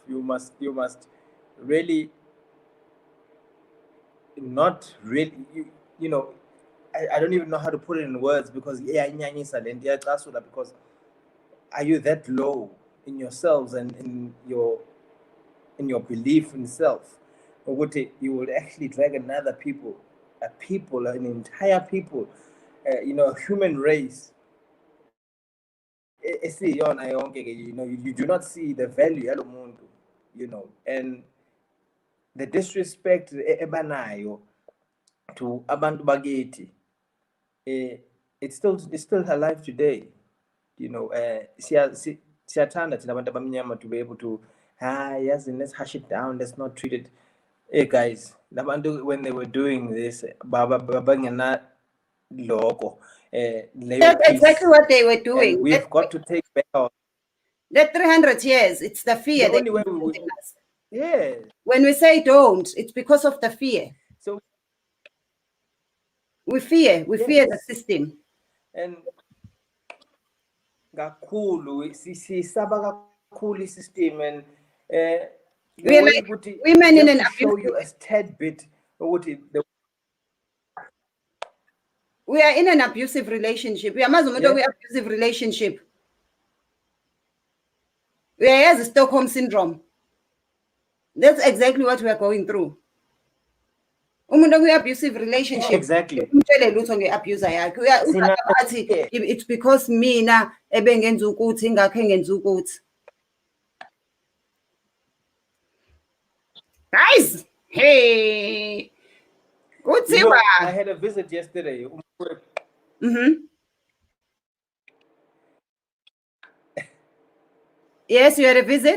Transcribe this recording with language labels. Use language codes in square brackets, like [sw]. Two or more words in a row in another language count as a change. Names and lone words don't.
[en] You must really not really, I don't even know how to put it in words, because because are you that low in yourselves and in your belief in self, or you will actually drag another people, an entire people, a human race. You do not see the value [zu] yalo muntu, [en] and the disrespect ebanayo to [zu] abantu bakithi, [en] it's still alive today. [zu] Siyathanda thina abantu abamnyama [en] to be able to, yes, and let's hush it down, let's not treat it. Hey guys, labantu when they were doing this, [zu] babangena logo. [en] That's exactly what they were doing. And we've got to take back our. That 300 years, it's the fear. The only way we would, yeah. When we say don't, it's because of the fear. So we fear the system. [zu] And kakhulu sisaba kakhulu system, and [en] we're like women in an show you a tad bit we are in an abusive relationship. We are abusive relationship. We are as a Stockholm syndrome. That's exactly what we are going through. Abusive relationship. Exactly. It's because [zu] mina ebengenza ukuthi ingakho engenza ukuthi. [en] Guys, hey. I had a visit yesterday. Yes, you had a visit?